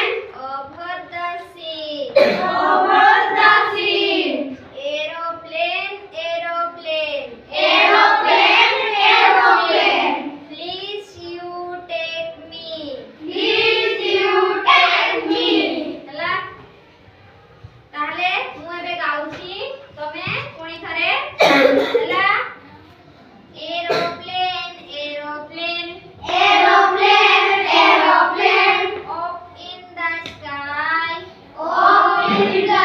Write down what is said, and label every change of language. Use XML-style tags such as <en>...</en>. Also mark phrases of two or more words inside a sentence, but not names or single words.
<en>over the sea. over the sea. Aeroplane aeroplane, Aeroplane, aeroplane, please you take me. please you take me.</en> <or>ହେଲା ତାହେଲେ ମୁଁ ଏବେ ଗାଉଛି ତମେ ପୁଣି ଥରେ ହେଲା</or> <en>aeroplane aeroplane Aeroplane, aeroplane, up in the sky up in</en>